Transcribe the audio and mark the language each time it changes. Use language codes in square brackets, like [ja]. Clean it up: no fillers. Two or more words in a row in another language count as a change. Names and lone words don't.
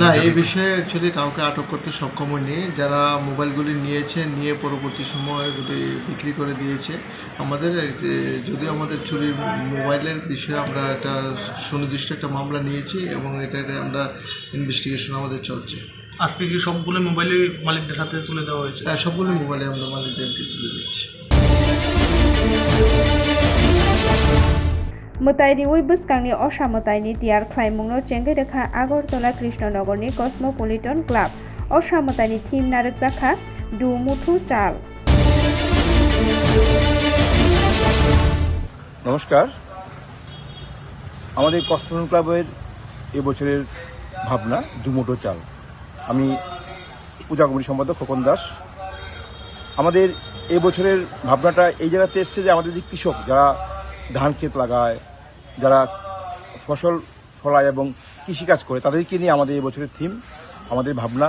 [bn] না, এই বিষয়ে অ্যাকচুয়ালি কাউকে আটক করতে সক্ষম হয়নি। যারা মোবাইলগুলি নিয়ে পরবর্তী সময় এগুলি বিক্রি করে দিয়েছে। আমাদের যদিও আমাদের চুরির মোবাইলের বিষয়ে আমরা একটা সুনির্দিষ্ট একটা মামলা নিয়েছি এবং এটাতে আমরা ইনভেস্টিগেশন আমাদের চলছে। আজকে কি সবগুলো মোবাইলই মালিকদের হাতে তুলে দেওয়া হয়েছে? হ্যাঁ, সবগুলো মোবাইলে আমরা মালিকদের তুলে দিচ্ছি। [trp] Mutaini Wibuskangi Osha Mutaini Tiar Klaimungno Chengereka Agortola Krishnanogorni Cosmopolitan Club Osha Mutaini Team Narikjaka Du Mutu Chal [bn] নমস্কার, আমাদের কসমোপলিটন ক্লাবের এবছরের ভাবনা দুমুঠো চাল। আমি পূজা কমিটির সম্পাদক খোকন দাস। আমাদের এবছরের ভাবনাটা এই জায়গাতে এসছে যে আমাদের যে কৃষক যারা ধান ক্ষেত লাগায়, যারা ফসল ফলায় এবং কৃষিকাজ করে তাদেরকে নিয়ে আমাদের এবছরের থিম, আমাদের ভাবনা।